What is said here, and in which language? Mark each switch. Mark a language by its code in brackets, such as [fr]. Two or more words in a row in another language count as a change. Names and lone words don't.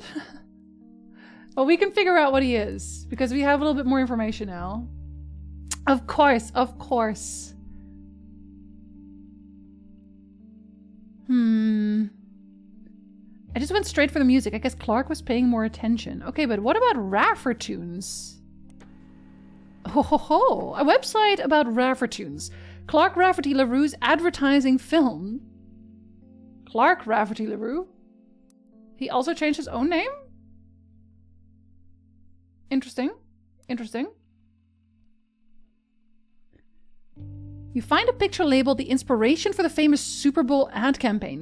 [en] Well, we can figure out what he is because we have a little bit more information now. Of course, of course. I just went straight for the music. I guess Clark was paying more attention. Okay, but what about Raffertunes? Ho ho ho! A website about Raffertunes. Clark Rafferty LaRue's advertising film. Clark Rafferty LaRue? He also changed his own name? Interesting. Interesting. You find a picture labeled the inspiration for the famous Super Bowl ad campaign.